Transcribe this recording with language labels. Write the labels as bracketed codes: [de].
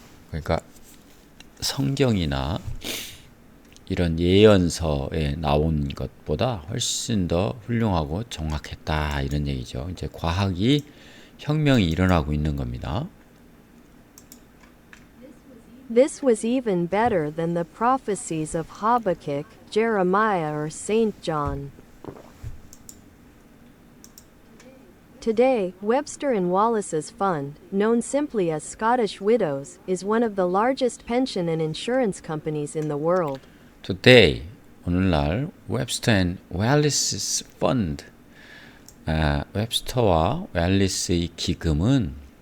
[ko] 그러니까 성경이나 이런 예언서에 나온 것보다 훨씬 더 훌륭하고 정확했다 이런 얘기죠. 이제 과학이 혁명이 일어나고 있는 겁니다. [en] This was even better than the prophecies of Habakkuk, Jeremiah, or St. John. Today, Webster and Wallace's fund, known simply as Scottish Widows, is one of the largest pension and insurance companies in the world. Today, [ko] 오늘날 [en] Webster and Wallace's fund, [ko] 웹스터와 왈리스의 기금은